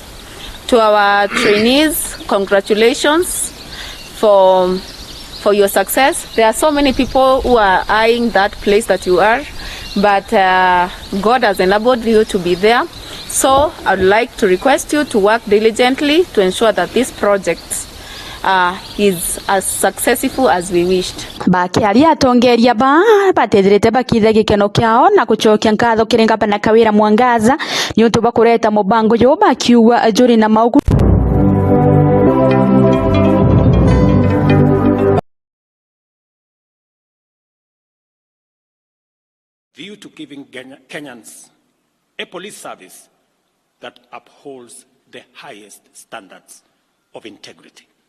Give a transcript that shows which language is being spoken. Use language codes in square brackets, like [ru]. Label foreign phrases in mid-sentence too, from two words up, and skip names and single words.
[en] To our trainees, congratulations for your success. There are so many people who are eyeing that place that you are, but God has enabled you to be there. So I'd like to request you to work diligently to ensure that this project is as successful as we wished. [mer] Bakiaria atongeria batethirite bakithe gikeno kiao na kuchokia nkatho kirenga bana kawira mwangaza ni untu bakureta mubango yo bakiuwa ajuri na maugu. [en] View to giving Kenyans a police service that upholds the highest standards of integrity.